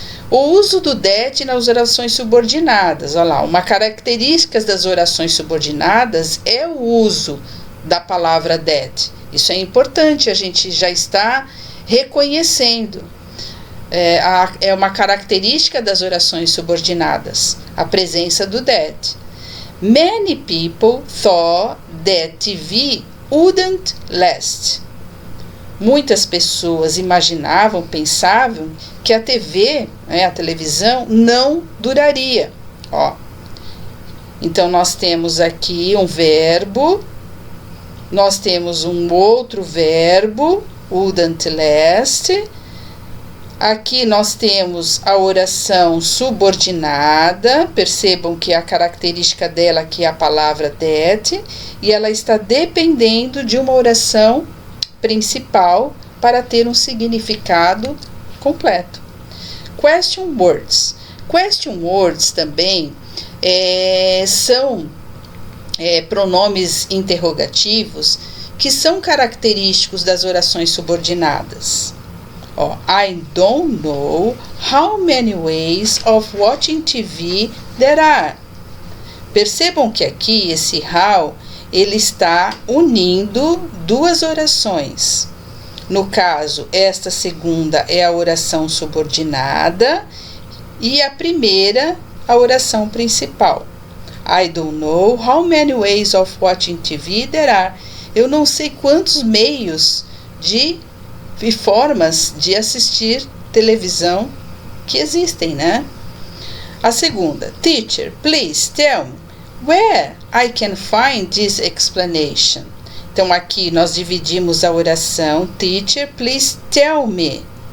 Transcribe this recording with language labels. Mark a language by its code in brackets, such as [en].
[pt] O uso do that nas orações subordinadas. Olha lá, uma característica das orações subordinadas é o uso da palavra that. Isso é importante, a gente já está reconhecendo. É uma característica das orações subordinadas, a presença do that. [en] Many people thought that TV wouldn't last. [pt] Muitas pessoas imaginavam, pensavam que a TV, a televisão, não duraria. Ó. Então, nós temos aqui um verbo, nós temos um outro verbo, [en] wouldn't last. [pt] Aqui nós temos a oração subordinada, percebam que a característica dela aqui é a palavra that, e ela está dependendo de uma oração principal para ter um significado completo. Question words. Question words também são pronomes interrogativos que são característicos das orações subordinadas. [en] I don't know how many ways of watching TV there are. [pt] Percebam que aqui esse how, ele está unindo duas orações. No caso, esta segunda é a oração subordinada e a primeira, a oração principal. [en] I don't know how many ways of watching TV there are. [pt] Eu não sei quantos meios e formas de assistir televisão que existem, né? A segunda, [en] Teacher, please tell me where I can find this explanation. [pt] Então, aqui nós dividimos a oração [en] Teacher, please tell me.